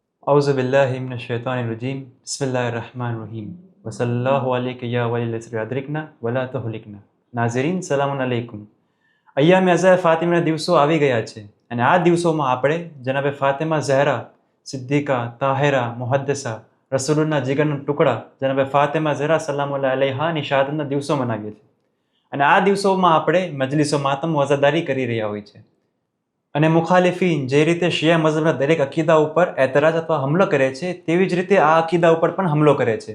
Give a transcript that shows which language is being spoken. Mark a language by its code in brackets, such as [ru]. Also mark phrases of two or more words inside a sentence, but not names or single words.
[ar] أعوذ بالله من الشيطان الرجيم بسم الله الرحمن الرحيم وصلى الله عليك يا ولي العصر أدركنا ولا تهلكنا. [ur] ناظرین سلامٌ علیکم. ایامِ عزا [gu] ફાતિમાના દિવસો આવી ગયા છે અને આ દિવસોમાં આપણે જનાબે ફાતિમા ઝહરા સિદ્દીકા તાહિરા મુહદ્દસા રસૂલુના જીગરના ટુકડા જનાબે ફાતિમા ઝહરા [ar] سلام الله عليها [gu] શહાદતના દિવસો મનાવીએ છીએ અને આ દિવસોમાં આપણે મજલિસો માતમ વઝાદારી કરી રહ્યા હોય છે અને મુખાલિફીન જે રીતે શિયા મઝહબના દરેક અકીદા ઉપર એતરાજ અથવા હુમલો કરે છે તેવી જ રીતે આ અકીદા ઉપર પણ હુમલો કરે છે।